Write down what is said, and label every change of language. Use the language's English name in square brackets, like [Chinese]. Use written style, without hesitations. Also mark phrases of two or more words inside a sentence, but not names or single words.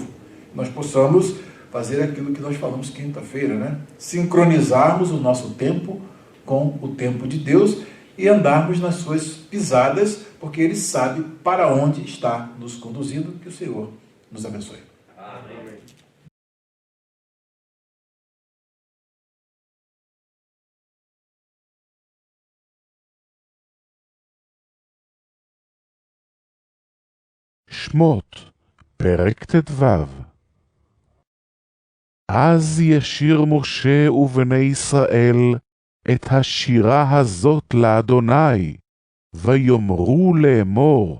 [Portuguese] Nós possamos fazer aquilo que nós falamos quinta-feira, né? Sincronizarmos o nosso tempo com o tempo de Deus e andarmos nas suas pisadas, porque Ele sabe para onde está nos conduzindo. Que o Senhor nos abençoe. Amém. [Hebrew] שמות, פרק ט"ו. אז ישיר משה ובני ישראל את השירה הזאת לאדוני, ויאמרו לאמור,